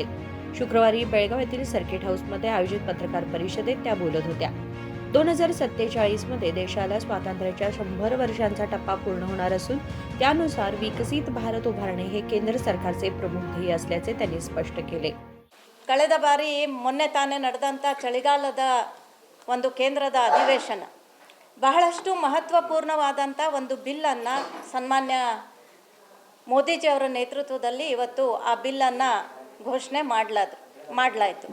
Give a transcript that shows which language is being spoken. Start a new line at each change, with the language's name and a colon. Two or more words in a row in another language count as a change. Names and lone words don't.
Marathi: शुक्रवारी बेळगाव येथील सर्किट हाऊसमध्ये आयोजित पत्रकार परिषदेत त्या बोलत होत्या. 2047 मध्ये देशाला स्वातंत्र्याच्या 100 वर्षांचा टप्पा पूर्ण होणार असून त्यानुसार विकसित भारत उभारणे हे केंद्र सरकारचे प्रमुख ध्येय असल्याचे त्यांनी स्पष्ट केले.
Kannada: ಕಳೆದ ಬಾರಿ ಮೊನ್ನೆ ತಾನೇ ನಡೆದಂಥ ಚಳಿಗಾಲದ ಒಂದು ಕೇಂದ್ರದ ಅಧಿವೇಶನ ಬಹಳಷ್ಟು ಮಹತ್ವಪೂರ್ಣವಾದಂಥ ಒಂದು ಬಿಲ್ಲನ್ನು ಸನ್ಮಾನ್ಯ ಮೋದಿಜಿಯವರ ನೇತೃತ್ವದಲ್ಲಿ ಇವತ್ತು ಆ ಬಿಲ್ಲನ್ನು ಘೋಷಣೆ ಮಾಡಲಾಯಿತು.